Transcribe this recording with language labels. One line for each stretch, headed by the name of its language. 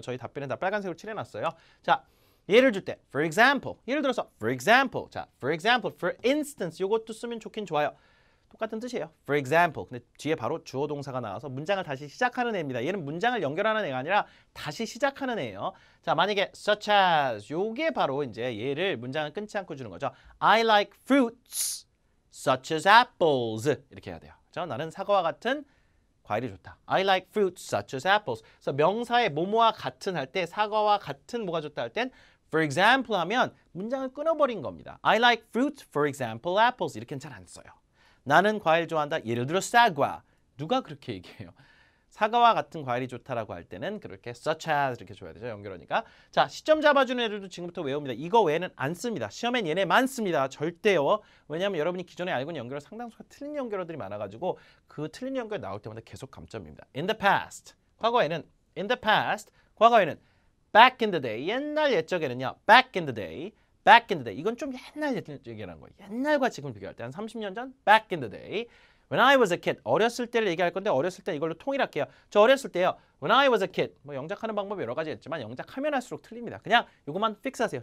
Korean: 저희 답변에 다 빨간색으로 칠해놨어요. 자, 예를 줄 때
English: for example
Korean: 예를 들어서 for example 자 for example
English: for instance
Korean: 요것도 쓰면 좋긴 좋아요. 똑같은 뜻이에요.
English: for example
Korean: 근데 뒤에 바로 주어 동사가 나와서 문장을 다시 시작하는 애입니다. 얘는 문장을 연결하는 애가 아니라 다시 시작하는 애예요. 자, 만약에
English: such as
Korean: 요게 바로 이제 얘를 문장을 끊지 않고 주는 거죠.
English: I like fruits such as apples
Korean: 이렇게 해야 돼요. 그렇죠? 나는 사과와 같은 과일이 좋다.
English: I like fruits such as apples.
Korean: 그래서 명사의 뭐뭐와 같은 할 때 사과와 같은 뭐가 좋다 할 땐
English: For example
Korean: 하면 문장을 끊어버린 겁니다.
English: I like fruit, for example, apples.
Korean: 이렇게는 잘 안 써요. 나는 과일 좋아한다. 예를 들어 사과. 누가 그렇게 얘기해요? 사과와 같은 과일이 좋다라고 할 때는 그렇게
English: such as
Korean: 이렇게 줘야 되죠. 연결어니까. 자, 시점 잡아주는 애들도 지금부터 외웁니다. 이거 외에는 안 씁니다. 시험엔 얘네 많습니다. 절대요. 왜냐하면 여러분이 기존에 알고 있는 연결어 상당수가 틀린 연결어들이 많아가지고 그 틀린 연결 나올 때마다 계속 감점입니다.
English: In the past.
Korean: 과거에는
English: in the past.
Korean: 과거에는
English: back in the day.
Korean: 옛날 옛적에는요.
English: back in the day. back in the day.
Korean: 이건 좀 옛날 얘기라는 거예요. 옛날과 지금을 비교할 때 한 30년 전
English: back in the day. When I was a kid.
Korean: 어렸을 때를 얘기할 건데 어렸을 때 이걸로 통일할게요. 저 어렸을 때요.
English: When I was a kid.
Korean: 뭐 영작하는 방법이 여러 가지 있지만 영작하면 할수록 틀립니다. 그냥 이것만 픽스하세요.